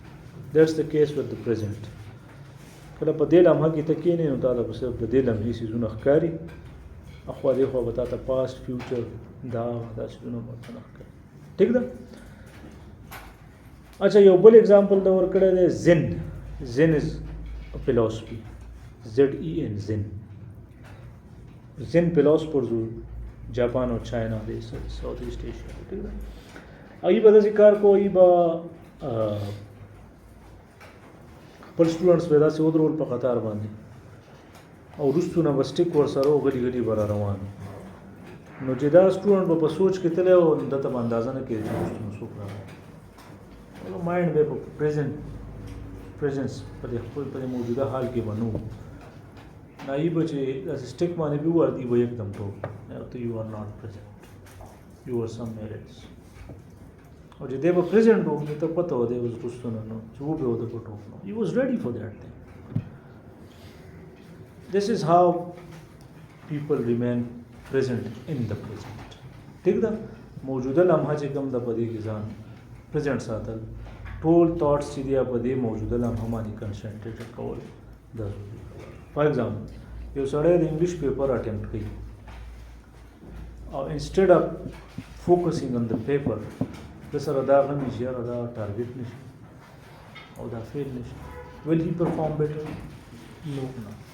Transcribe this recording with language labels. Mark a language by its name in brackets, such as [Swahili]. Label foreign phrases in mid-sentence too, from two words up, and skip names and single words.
[English] that's the case with the present [Pashto] کله په دې لمحه کې ته کېنې نو تا ته به صرف د دې لمحې څیزونه ښکاري اخوا دې خوا به تا ته [English] past future [Pashto] دا څیزونه به ورته نه ښکاري. ټیک ده. اچھا یو بل اگزامپل دا ورکړی دی زن. [English] Zen is philosophy Zen Zen. Zen philosophers [Pashto] جاپان او چاینا دی ساؤتھ ایسٹ ایشیا. ٹھیک ده ای به داسې کار کو ای به خپل سټوډنټس به داسې ودرول په قطار باندې او وروستو نه به سټیک ورسره و غلي غلي به را روان نو چې دا سټوډنټ به په سوچ کې تللی او دته به اندازه نه کېږي چې وروستو نه څوک راغلی. مایند به په پریزنس په دې خپل په موجوده حال کې به نه و نایي به چې داسې سټیک باندې به ووردي به یکدم ټوک ته [English] you are not present you are somewhere else [Pashto] او چې دی به پریزنټ و نو ته پته و دی اوس وروستو نه نو چې و به و د په ټوک نو [English] he was ready for that thing. This is how people remain present in the present. [Pashto] ٹھیک ده موجوده لمحه چې کوم د په دې کې ځان پریزنټ ساتل ټول تھاټس چې دی په دې موجوده لمحه باندې کنسنټریټ کول دا ضروري. [English] for example [Pashto] یو سړی د [English] English paper attempt [Pashto] کوي او [English] instead of focusing on the paper [Pashto] د سره دا غم چې یاره دا ټارګټ نشي او دا فیل نشي [English] will he perform better [Pashto] نو نه.